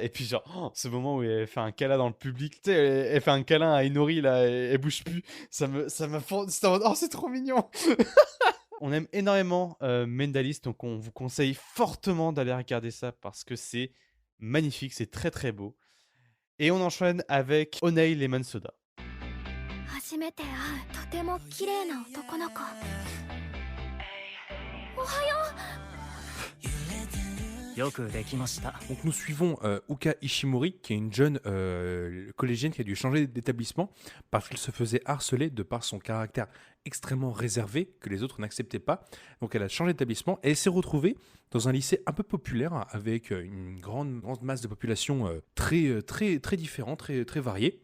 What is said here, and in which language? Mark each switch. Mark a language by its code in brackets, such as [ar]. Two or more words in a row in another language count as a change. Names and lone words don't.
[fr] Et puis, genre, ce moment où elle fait un câlin dans le public, tu sais, elle fait un câlin à Inori, là, elle bouge plus. Ça m'a fond. C'était en mode, oh, c'est trop mignon. On aime énormément Mendalis, donc on vous conseille fortement d'aller regarder ça parce que c'est magnifique, c'est très très beau. Et on enchaîne avec Onei Lemon Soda. [ja] 初めて会うとても綺麗な男の子おはよよくできました。 [fr] Donc nous suivons Uka Ishimori, qui est une jeune collégienne qui a dû changer d'établissement parce qu'elle se faisait harceler de par son caractère extrêmement réservé que les autres n'acceptaient pas. Donc elle a changé d'établissement et elle s'est retrouvée dans un lycée un peu populaire avec une grande masse de population très différente, très variée.